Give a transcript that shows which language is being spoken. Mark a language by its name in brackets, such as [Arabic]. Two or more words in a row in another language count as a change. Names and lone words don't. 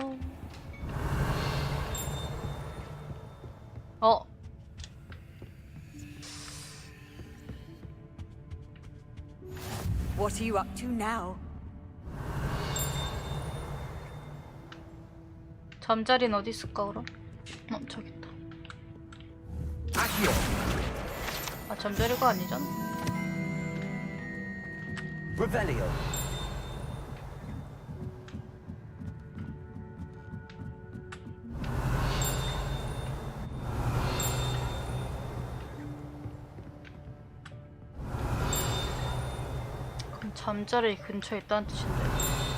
[English] What are you up to now? [Korean] 잠자리는 어디 있을까 그럼? 저기 있다. 아, 잠자리가 아니잖아. Revelio. 그럼 잠자리 근처에 있다는 뜻인데.